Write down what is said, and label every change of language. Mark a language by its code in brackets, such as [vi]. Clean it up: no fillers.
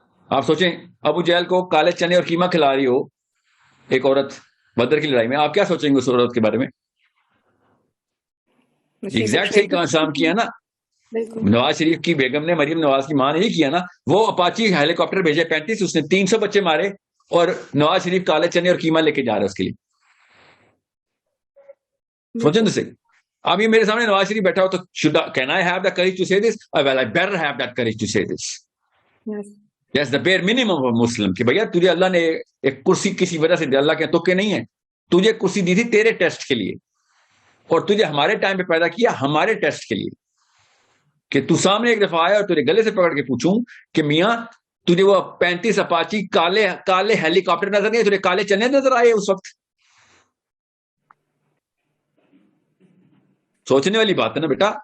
[ur] آپ سوچیں ابو جہل کو کالے چنے اور قیمہ کھلا رہی ہو ایک عورت بدر کی لڑائی میں، آپ کیا سوچیں گے اس عورت کے بارے میں؟ ایگزیکٹ صحیح کام کیا نا نواز شریف کی بیگم نے، مریم نواز کی ماں نے یہ کیا نا. وہ اپاچی ہیلی کاپٹر بھیجے 35، اس نے 300 بچے مارے، اور نواز شریف کالے چنے اور قیمہ لے کے جا رہا ہے اس کے لیے. سوچیں تو صحیح. اب یہ میرے سامنے نواز شریف بیٹھا ہو تو [en] can I have the courage to say this? Well, I better have that courage to say this. Yes, the bare minimum of Muslim [ur] کہ بھیا تجھے اللہ نے ایک کرسی کسی وجہ سے دی، اللہ کے تکے نہیں ہیں، تجھے کرسی دی تھی تیرے ٹیسٹ کے لیے، اور تجھے ہمارے ٹائم پہ پیدا کیا ہمارے ٹیسٹ کے لیے، کہ تو سامنے ایک دفعہ آیا اور تجھے گلے سے پکڑ کے پوچھوں کہ میاں تجھے وہ 35 اپاچی کالے ہیلی کاپٹر نظر نہیں، تجھے کالے چنے نظر آئے اس وقت؟ سوچنے والی بات ہے نا بیٹا.